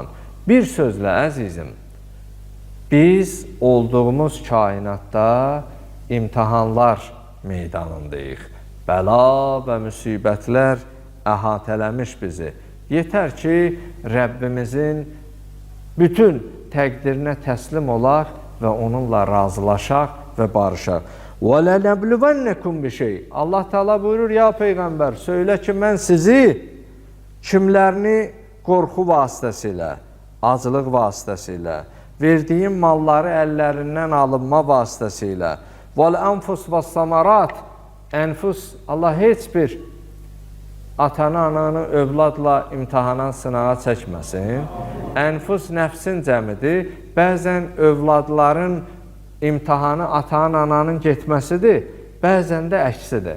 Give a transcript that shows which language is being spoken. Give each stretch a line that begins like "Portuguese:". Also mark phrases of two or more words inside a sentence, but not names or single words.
Azerbaijani: Bir sözlə, əzizim, biz olduğumuz kainatda imtihanlar meydanındayıq. Bəla və müsibətlər əhatələmiş bizi. Yetər ki, Rəbbimizin bütün təqdirinə təslim olaq və onunla razılaşaq və barışaq.
Arabic: وَلَنَبْلُوَنَّكُمْ بِشَيْءٍ.
Azerbaijani: Allah Teala buyurur, ya Peyğəmbər, söylə ki, mən sizi kimlərini qorxu vasitəsilə, acılıq vasitəsilə, verdiyim malları əllərindən alınma vasitəsilə,
Arabic: وَالْأَنْفُسْ وَالثَّمَرَاتِ.
Azerbaijani: Ənfus, Allah heç bir atanı, ananı övladla imtihana, sınağa çəkməsin. Ənfus nəfsin cəmidir. Bəzən övladların imtihanı atanın, ananın getməsidir. bəzən də əksidir.